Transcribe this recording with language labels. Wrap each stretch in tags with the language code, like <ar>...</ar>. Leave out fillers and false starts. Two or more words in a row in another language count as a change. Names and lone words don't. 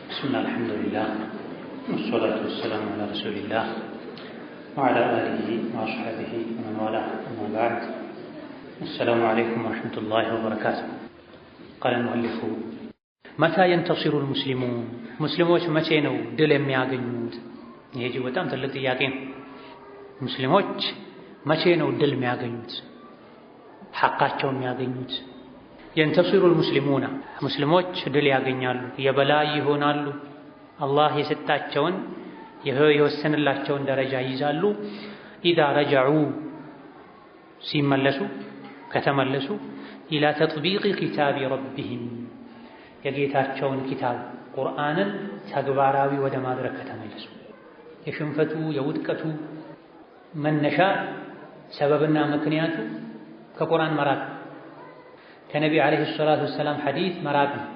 <ar>بسم الله الحمد لله والصلاة والسلام على رسول الله وعلى آله وأصحابه ومن والاه أما بعد السلام عليكم ورحمة الله وبركاته. قال المؤلف متى ينتصر المسلمون</ar> <am>مسلموች መቼ ነው ድል የሚያገኙት? ይሄ እጅግ በጣም ትልቅ ጥያቄ ነው። ሙስሊሞች መቼ ነው ድል የሚያገኙት? ሐቃቸው የሚያገኙት?</am> <ar>ينتصر المسلمون</ar> <am>ሙስሊሞች ድል ያገኛሉ፣ የበላይ ይሆናሉ፣ አላህ የሰጣቸውን የወሰነላቸውን ደረጃ ይይዛሉ።</am> <ar>إذا رجعوا</ar> <am>ሲመለሱ ከተመለሱ</am> <ar>إلى تطبيق كتاب ربهم</ar> <am>የጌታቸውን ኪታብ ቁርአንን ተግባራዊ ወደ ማድረግ ከተመለሱ። የሽንፈቱ የውድቀቱ መነሻ ሰበብና ምክንያቱ ከቁርአን መራቅ ከነቢ</am> <ar>عليه الصلاة والسلام</ar> <am>ሐዲስ መራቅ</am>